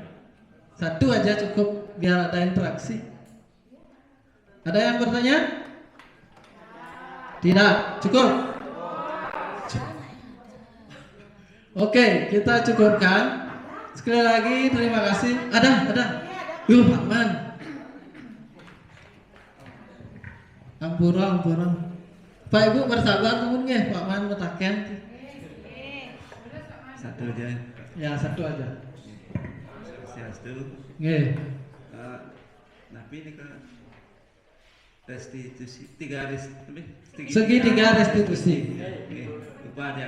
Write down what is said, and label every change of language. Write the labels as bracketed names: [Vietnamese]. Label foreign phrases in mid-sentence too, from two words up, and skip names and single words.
[Indonesian] Satu aja cukup biar ada interaksi. Ada yang bertanya? Tidak, cukup. Oke, kita cukupkan. Sekali lagi terima kasih. Ada. Yuk Pak Man. Ampura. Pak Ibu bersabar temen nggih, Pak Man metaken. Satu aja. Ya, satu aja. Satu. Nggih. Tapi ini ke restitusi Segitiga restitusi. Lupa yang.